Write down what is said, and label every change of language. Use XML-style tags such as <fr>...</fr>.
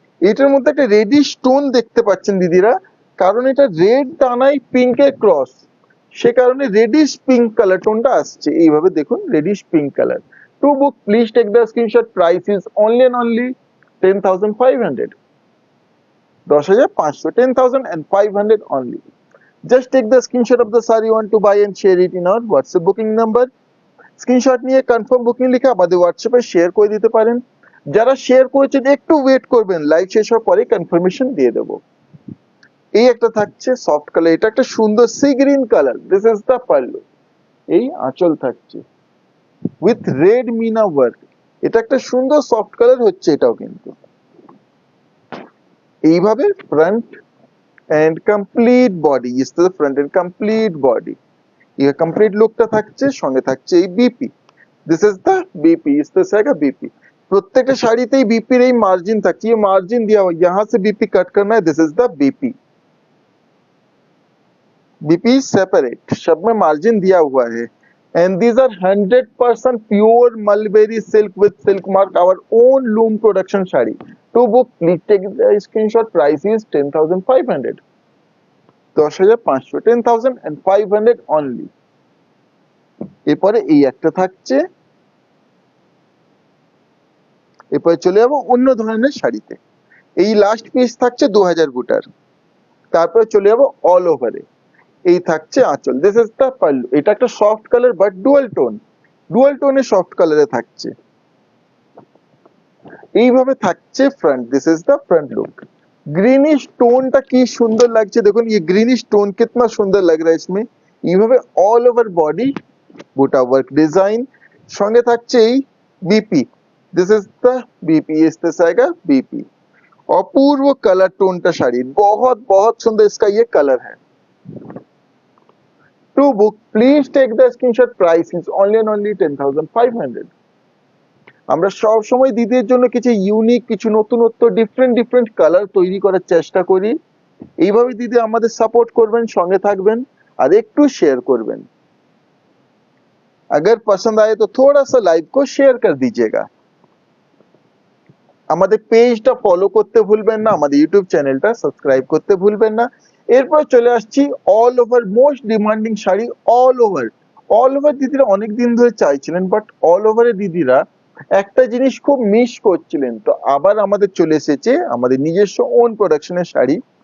<bn>এটার মধ্যে একটা রেডিশ টোন দেখতে পাচ্ছেন দিদিরা, কারণ এটা রেড দানাই পিঙ্কের ক্রস, সে কারণে রেডিশ পিঙ্ক কালার টোনটা আসছে। এইভাবে দেখুন</bn> <en>Reddish pink colour. To book please take the screenshot, price is only 10,500, 10,500, 10,500 only. Just take the screenshot of the saree you want to buy and share it in our WhatsApp booking number.</en> <bn>Screenshot নিয়ে confirm booking লিখে আমাদের হোয়াটসঅ্যাপে share করে দিতে পারেন। যারা share করেছেন একটু ওয়েট করবেন, লাইভ শেষ হওয়ার পরে কনফার্মেশন দিয়ে দেবো। এই একটা থাকছে সফট কালার, এটা একটা সুন্দর sea green colour,</bn> <en>This is the pallu.</en> <bn>এই আঁচল থাকছে উইথ রেড মিনা ওয়ার্ক, এটা একটা সুন্দর সফট কালার হচ্ছে এটাও কিন্তু।</bn> <en>এইভাবে front and complete body, is the front and complete body,</en> <bn>এই কমপ্লিট লুকটা থাকছে। সঙ্গে থাকছে এই</bn> <en>BP, this is the BP, is the BP.</en> <bn>প্রত্যেকটা শাড়িতেই বিপির এই মার্জিন থাকছে,</bn> <hi>ये मार्जिन दिया हुआ, यहाँ से बीपी कट करना है,</hi> <en>This is the BP.</en> <hi>BP separate, सब में मार्जिन दिया हुआ है।</hi> <en>And these are 100% pure mulberry silk with silk mark, our own loom production shadi. To book, please take the screenshot. Price is 10,500. 10,500, 10,500 only.</en> <bn>এরপরে এই একটা থাকছে, এরপরে চলে যাবো অন্য ধরনের শাড়িতে। এই লাস্ট পিস থাকছে 2000 বুটার, তারপরে চলে যাবো অল ওভারে। এই থাকছে আঁচল,</bn> <en>This is the pallu.</en> <bn>এটা একটা soft colour but dual টোনে soft কালারে থাকছে। এইভাবে থাকছে</bn> <en>Front, this is the front look.</en> <bn>Greenish টোনটা কি সুন্দর লাগছে দেখুন,</bn> <hi>ये ग्रीनिश टोन कितना सुंदर लग रहा है इसमें।</hi> <bn>এইভাবে অল ওভার বডি বুটা ওয়ার্ক ডিজাইন, সঙ্গে থাকছে এই BP,</bn> <en>this is the BP,</en> <hi>इस तरह का बीपी। अपूर्व कलर टोन का शाड़ी, बहुत बहुत सुंदर इसका ये कलर है।</hi> <en>To book, please take the screenshot. Price is only 10,500.</en> <bn>আমরা সব সময় দিদির জন্য কিছু ইউনিক, কিছু নতুনত্ব, ডিফারেন্ট কালার তৈরি করার চেষ্টা করি। এইভাবে দিদি আমাদের সাপোর্ট করবেন, সঙ্গে থাকবেন আর একটু শেয়ার করবেন।</bn> <hi>अगर पसंद आए तो थोड़ा सा लाइव को शेयर कर दीजिएगा।</hi> <bn>আমাদের পেজটা ফলো করতে ভুলবেন না, আমাদের ইউটিউব চ্যানেলটা সাবস্ক্রাইব করতে ভুলবেন না। এরপর চলে আসছি all over most demanding sari, all over দিদিরা অনেক দিন ধরে চাইছিলেন, বাট অল ওভারে দিদিরা একটা জিনিস খুব মিস করছিলেন, তো আবার আমাদের চলে এসেছে আমাদের নিজস্ব ওন প্রোডাকশনের শাড়ি।</bn>